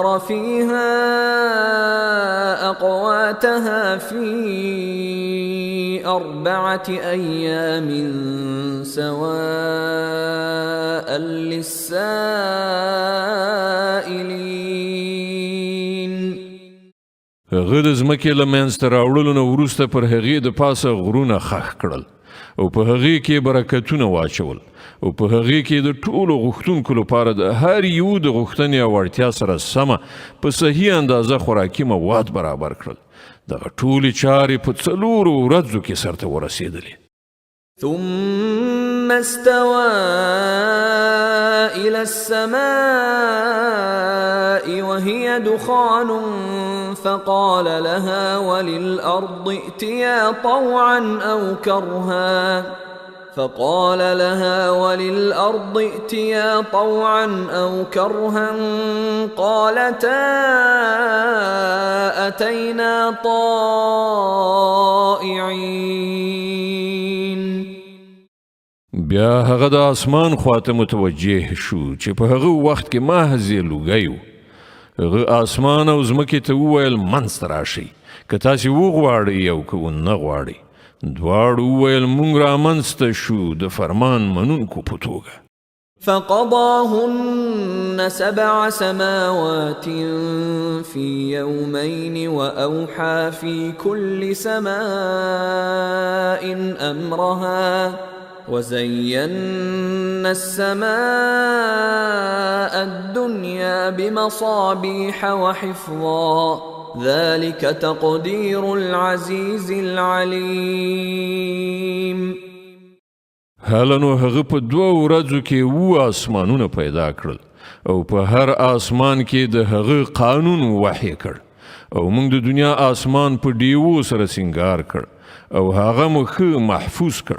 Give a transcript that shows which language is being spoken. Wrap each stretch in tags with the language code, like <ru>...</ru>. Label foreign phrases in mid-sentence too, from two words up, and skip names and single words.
<ar>فيها أقواتها في 4 أيام سواء للسائلين.</ar> <ps>هغه د ځمکې له منځته راوړلو نه وروسته پر هغې د پاسه غرونه خښ کړل او په هغې کې برکتونه واچول او په هغې کې د ټولو غوښتونکو لپاره د هر یو د غوښتنې او اړتیا سره سمه په صحیح اندازه خوراکي مواد برابر کړل. دغه ټولې چارې په 4 ورځو کې سرته ورسېدلې.</ps> <ar>ثم استوى إلى السماء وهي دخان فقال لها وللأرض ائتيا طوعا أو كرها قالتا أتينا طائعين.</ar> <ps>بیا هغه د اسمان خواته متوجه شو چې په هغه وخت کې محض لوګی و. هغه اسمان او ځمکې ته وویل منځته راشئ که تاسې وغواړئ او که ونه غواړئ. دواړو وویل موږ رامنځته شو د فرمان منونکو په توګه.</ps> <ar>فقضاهن 7 سماوات في يومين وأوحى في كل سماء أمرها وزينا السماء الدنيا بمصابيح وحفظا ذلك تقدير العزيز العليم.</ar> <ps>هلنو هغه په 2 ورځو کې 7 آسمانونه پیدا کړل او په هر آسمان کې د هغه قانون وحی کړ او موږ د دنیا آسمان په ډیوو سره سنگار کړ او هغه مخ محفوظ کړ.</ps>